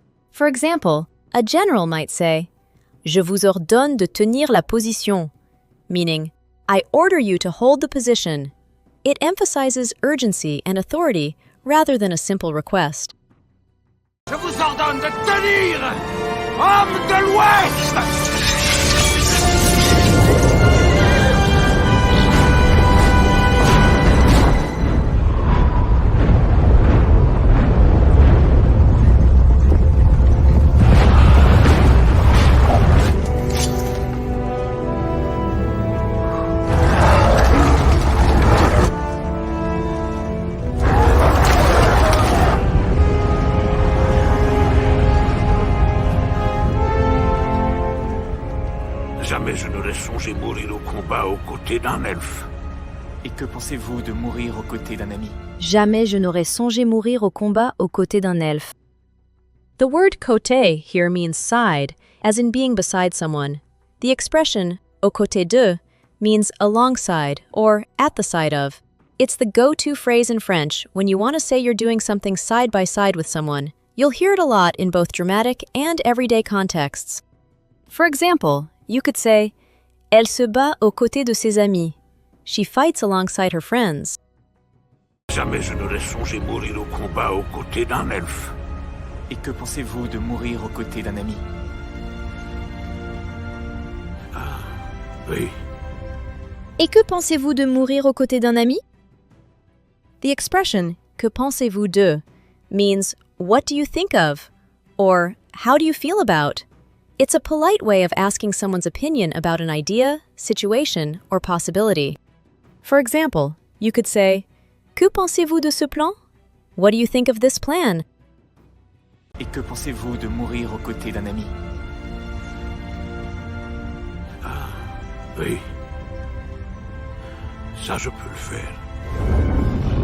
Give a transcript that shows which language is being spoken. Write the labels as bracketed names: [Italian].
[English] For example, a general might say, [French] je vous ordonne de tenir la position, [English] meaning, I order you to hold the position. It emphasizes urgency and authority rather than a simple request. [French] Je vous ordonne de tenir, hommes de l'Ouest! Jamais je n'aurais songé mourir au combat aux côtés d'un elfe. Et que pensez-vous de mourir aux côtés d'un ami? Jamais je n'aurais songé mourir au combat aux côtés d'un elfe. [English] The word côté here means side, as in being beside someone. The expression [French] aux côtés de [English] means alongside or at the side of. It's the go-to phrase in French when you want to say you're doing something side by side with someone. You'll hear it a lot in both dramatic and everyday contexts. For example, you could say, [French] elle se bat aux côtés de ses amis. [English] She fights alongside her friends. [French] Jamais je n'aurais songé mourir au combat aux côtés d'un elfe. Et que pensez-vous de mourir aux côtés d'un ami? Oui, Et que pensez-vous de mourir aux côtés d'un ami? [English] The expression [French] que pensez-vous de [English] means what do you think of or how do you feel about? It's a polite way of asking someone's opinion about an idea, situation, or possibility. For example, you could say, [French] que pensez-vous de ce plan? [English] What do you think of this plan? [French] Et que pensez-vous de mourir aux côtés d'un ami? oui. Ça, je peux le faire.